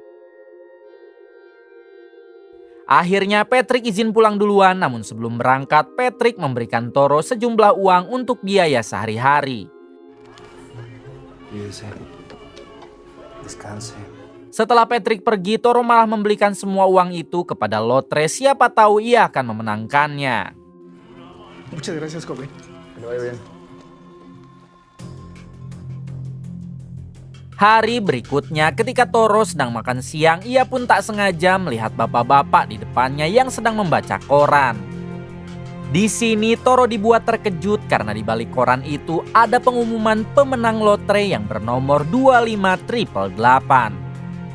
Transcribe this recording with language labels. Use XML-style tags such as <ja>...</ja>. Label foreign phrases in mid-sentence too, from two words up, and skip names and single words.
<id>Akhirnya Patrick izin pulang duluan, namun sebelum berangkat Patrick memberikan Toro sejumlah uang untuk biaya sehari-hari. Setelah Patrick pergi, Toro malah membelikan semua uang itu kepada Lotre, siapa tahu ia akan memenangkannya.</id> <es>Muchas gracias, joven. Que le vaya bien.</es> <id>Hari berikutnya ketika Toro sedang makan siang, ia pun tak sengaja melihat bapak-bapak di depannya yang sedang membaca koran. Di sini Toro dibuat terkejut karena di balik koran itu ada pengumuman pemenang lotre yang bernomor 25888.</id>